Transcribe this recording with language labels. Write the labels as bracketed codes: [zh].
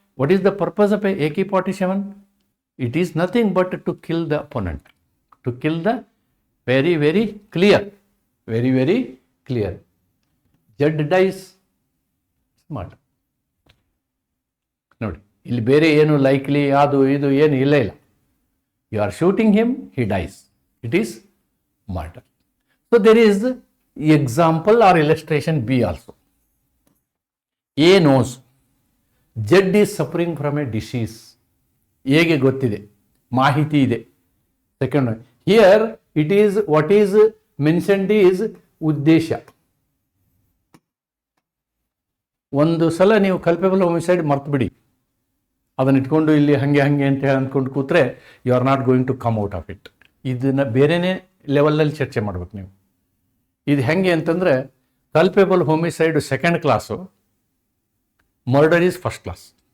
[en] What is the purpose of a AK-47? It is nothing but to kill the opponent, to kill the very very clear, very very clear. Z dies smart. [kn] ನೋಡಿ, ಇಲ್ಲಿ ಬೇರೆ ಏನು likely ಅದು ಇದು ಏನು ಇಲ್ಲ. [en] You are shooting him, he dies. It is murder. So there is example or illustration B also. A knows Z is suffering from a disease. [kn] A ಗೆ ಗೊತ್ತಿದೆ, ಮಾಹಿತಿ ಇದೆ. [en] Second one, here it is what is mentioned is ಉದ್ದೇಶ. [kn] ಒಂದು ಸಲ ನೀವು ಕಲ್ಪೇಬಲ್ homicide ಮರ್ತು ಬಿಡಿ, ಅದನ್ನ ಇಟ್ಕೊಂಡು ಇಲ್ಲಿ ಹಂಗೆ ಅಂತ ಹೇಳಿ ಅಂದ್ಕೊಂಡು ಕೂತ್ರೆ [en] You are not going to come out of it. [kn] ಇದನ್ನ ಬೇರೆನೇ ಲೆವೆಲಲ್ಲಿ ಚರ್ಚೆ ಮಾಡ್ಬೇಕು ನೀವು. ಇದು ಹೆಂಗೆ ಅಂತಂದರೆ, ಕಲ್ಪೇಬಲ್ homicide 2nd class, [en] Murder is 1st class.